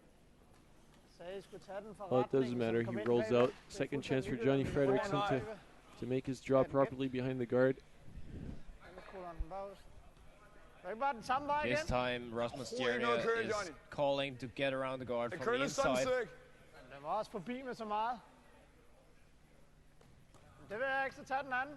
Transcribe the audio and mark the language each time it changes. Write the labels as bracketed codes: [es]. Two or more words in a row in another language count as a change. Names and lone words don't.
[en] Well, it doesn't matter. He rolls out. Second chance for Johnny Frederiksen to make his draw properly behind the guard. This time Rasmus Stjerne is calling to get around the guard [da] Det [en] from the [da] køler sådan [en] inside. [da] stykke. Den var også forbi med så meget. Det vil jeg ikke, så tage den anden.